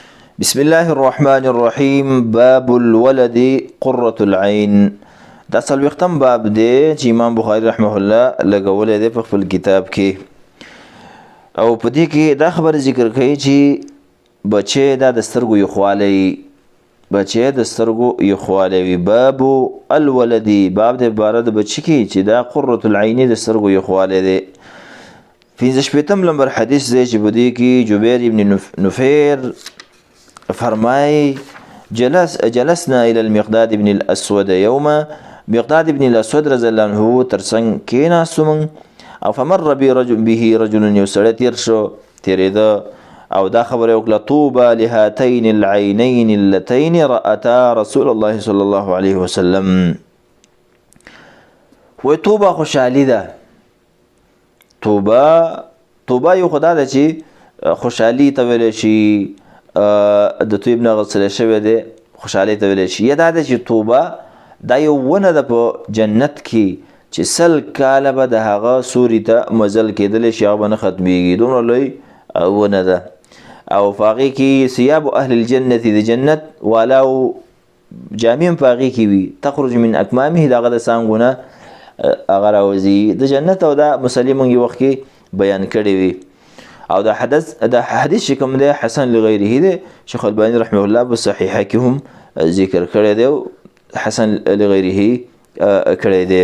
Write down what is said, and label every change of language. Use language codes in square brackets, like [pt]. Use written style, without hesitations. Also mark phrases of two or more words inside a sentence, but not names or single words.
[ar] بسم الله الرحمن الرحیم. باب الولد قرة العين. [ps] دا څلوېښتم باب دی چې امام بخاري [ar] رحمه الله [ps] لګولی دی په خپل کتاب کې، او په دې کې دا خبره ذکر کوي چې بچی دا د سترګو یخوالی، بچی د سترګو یخوالی وي. [ar] باب الولد، [ps] باب د عبارت د بچی کې چې دا [ar] قرة العين [ps] د سترګو یخوالی دی. 55 نمبر حدیث دی چې په دې کې جبیر ابن نفیر فرمای [ar] جلسنا الى المقداد ابن الاسود يوما، [ps] مقداد ابن الاسود [ar] رضی الله عنه [ps] ترڅنګ کېناستو موږ، او [ar] فمر به رجل [ps] یو سړی تیر شو، تېرېده، او دا خبره وکړه: [ar] طوبى لهاتين العينين اللتين رأتا رسول الله صلی الله علیه وسلم. [ps] وی توبه خوشحالي ده. توبه یو خدا ده چې خوشحالي ته ویلی شي، د طیب نه غسلی شوی دی، خوشحالۍ ته ویلی شي. یا دا ده چې توبه دا یو ونه ده په جنت کې چې 100 کاله به د هغه سوري ته مزل کېدلی شي، هغه به نه ختمیږي، دومره لوی ونه ده. او په هغې کې [ar] ثیاب اهل الجنت، [ps] د جنت والاو جامې هم په هغې کې وي، [ar] تخرج من اکمامه، [ps] د هغه د څانګو نه هغه راوځي د جنت. او دا مسلې موږ یو وخت کې بیان کړې وي. او دا حدیث چې کوم دی [ar] حسن لغیره [ps] دی، شیخ البانی [ar] رحمه الله [ps] په صحیحه کې هم ذکر کړی دی، [ar] حسن لغیره [ps] کړی دی.